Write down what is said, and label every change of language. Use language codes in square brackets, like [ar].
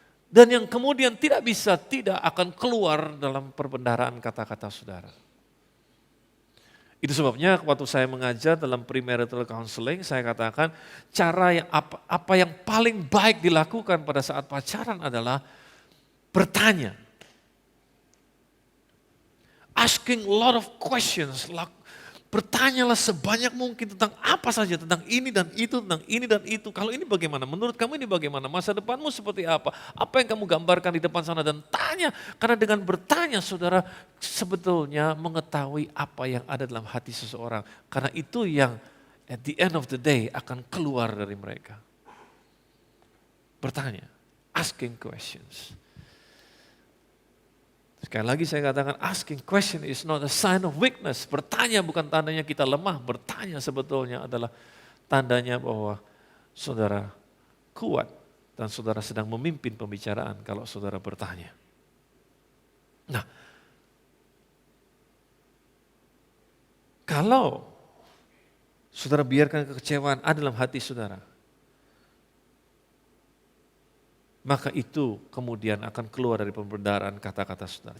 [id] Dan yang kemudian tidak akan keluar dalam perbendaharaan kata-kata saudara. Itu sebabnya waktu saya mengajar dalam premarital counseling, saya katakan cara yang apa yang paling baik dilakukan pada saat pacaran adalah bertanya. [en] Asking a lot of questions. [id] Bertanyalah sebanyak mungkin tentang apa saja, tentang ini dan itu, tentang ini dan itu. Kalau ini bagaimana? Menurut kamu ini bagaimana? Masa depanmu seperti apa? Apa yang kamu gambarkan di depan sana? Dan tanya, karena dengan bertanya saudara sebetulnya mengetahui apa yang ada dalam hati seseorang. Karena itu yang [en] at the end of the day [id] akan keluar dari mereka. Bertanya, [en] asking questions. [id] Sekali lagi saya katakan [en] asking question is not a sign of weakness. [id] Bertanya bukan tandanya kita lemah. Bertanya sebetulnya adalah tandanya bahwa saudara kuat dan saudara sedang memimpin pembicaraan kalau saudara bertanya. Nah, kalau saudara biarkan kekecewaan ada dalam hati saudara, maka itu kemudian akan keluar dari pembendaharaan kata-kata saudara.